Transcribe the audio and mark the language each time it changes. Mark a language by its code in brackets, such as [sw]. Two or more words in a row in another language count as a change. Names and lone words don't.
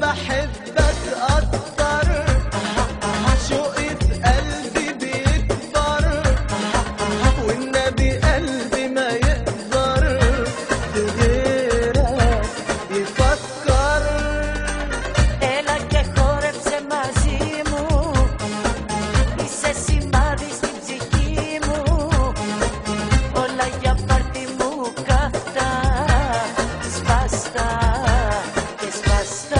[ar] بحبك أكتر، شوقي في قلبي بيكبر، والنبي قلبي ما يقدر في غيرك يفكر. [el] Έλα και χόρεψε μαζί μου, είσαι σημάδι στην ψυχή μου, όλα για πάρτι μου καυτά, σπαστά και σπαστά.